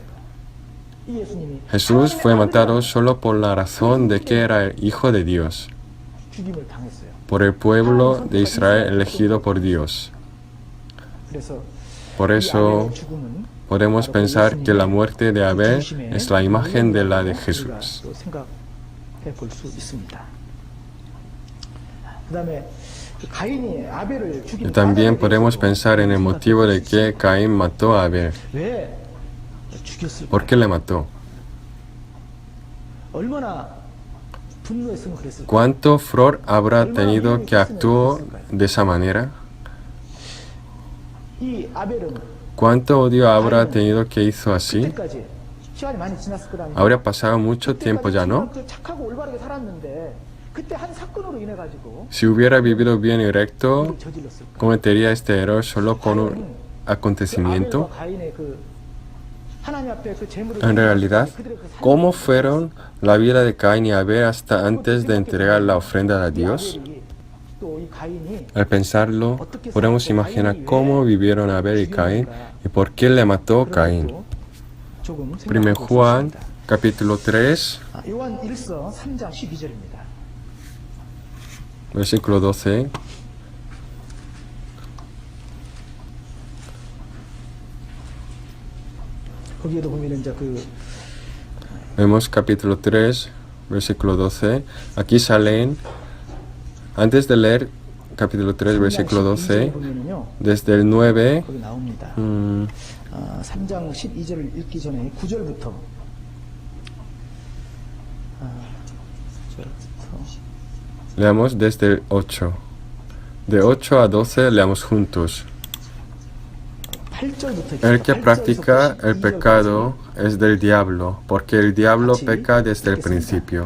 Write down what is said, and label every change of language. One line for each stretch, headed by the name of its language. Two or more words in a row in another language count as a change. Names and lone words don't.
Spanish: Jesús fue matado solo por la razón de que era el Hijo de Dios, por el pueblo de Israel elegido por Dios. Por eso podemos pensar que la muerte de Abel es la imagen de la de Jesús.
Korean: 그다음에 가인이 아벨을 죽인
Spanish: Y también
Korean: 까닭에
Spanish: podemos
Korean: 대해서도
Spanish: pensar en el motivo de que Caín mató a Abel.
Korean: 왜 죽였을까?
Spanish: ¿Por qué le mató?
Korean: 얼마나 분노했으면 그랬을까?
Spanish: ¿Cuánto furor habrá tenido que actuó de esa manera?
Korean: 이 아벨은
Spanish: ¿Cuánto odio habrá tenido que hizo así?
Korean: 그때까지 시간이 많이 지났을 거라는
Spanish: Habría pasado mucho tiempo ya, ¿no?
Korean: 착하고 올바르게 살았는데 그때 한 사건으로 인해 가지고
Spanish: Si hubiera vivido bien y recto,
Korean: 저질렀을 거야.
Spanish: cometería este error solo con un
Korean: 아벨과
Spanish: acontecimiento.
Korean: 가인의 그 하나님 앞에 그 제물을
Spanish: En realidad,
Korean: 그들의 그
Spanish: ¿cómo fueron la vida de Caín y Abel hasta antes de entregar la ofrenda a Dios?
Korean: 또이 가인이
Spanish: Al pensarlo, podemos imaginar cómo vivieron Abel y Caín y por qué le mató Caín.
Korean: 조금
Spanish: 1
Korean: 생각해 볼 수
Spanish: Juan,
Korean: 있습니다.
Spanish: capítulo 3,
Korean: 요한 1서 3장 12절입니다.
Spanish: versículo 12.
Korean: 거기에도 보면 이제 그
Spanish: Vemos capítulo 3, versículo 12. Aquí salen, antes de leer capítulo 3, versículo 12,
Korean: 보면은요.
Spanish: desde el 9,
Korean: 거기 나옵니다. 3장 12절을 읽기 전에 9절부터
Spanish: leamos desde el 8. De 8 a 12 leamos juntos.
Korean: 8절부터
Spanish: El que practica el pecado es del diablo, porque el diablo peca desde el principio.